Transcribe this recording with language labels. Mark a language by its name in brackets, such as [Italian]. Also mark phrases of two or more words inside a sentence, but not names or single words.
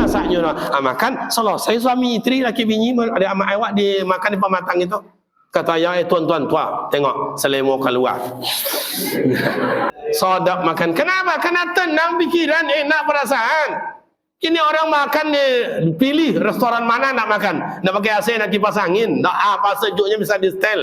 [Malay] nyo makan, selesai suami isteri laki bini ada amak awak di makan di pematang itu. Kata ayah, tuan-tuan tua, tengok selemo keluar. Sodap makan. Kenapa? Karena tenang pikiran, enak perasaan. Ini orang makan ni pilih restoran mana nak makan. Nak pakai AC, nak kipas angin. Nak apa sejuknya bisa di setel.